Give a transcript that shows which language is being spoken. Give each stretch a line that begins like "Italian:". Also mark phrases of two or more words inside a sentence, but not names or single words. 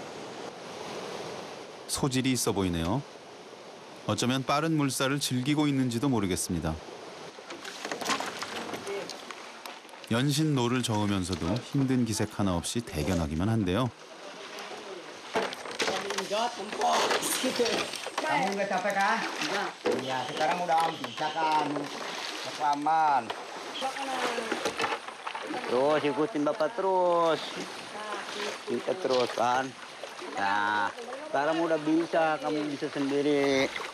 Korean: 소질이 있어 보이네요. 어쩌면 빠른 물살을 즐기고 있는지도 모르겠습니다. 연신 노를 저으면서도 힘든 기색 하나 없이 대견하기만 한데요.
Indonesian: Kamu nggak capek kan? Enggak. Iya, sekarang udah bisa kan. Aman. Terus ikutin Bapak terus. Kita terus kan. Nah, sekarang udah bisa, kamu bisa sendiri.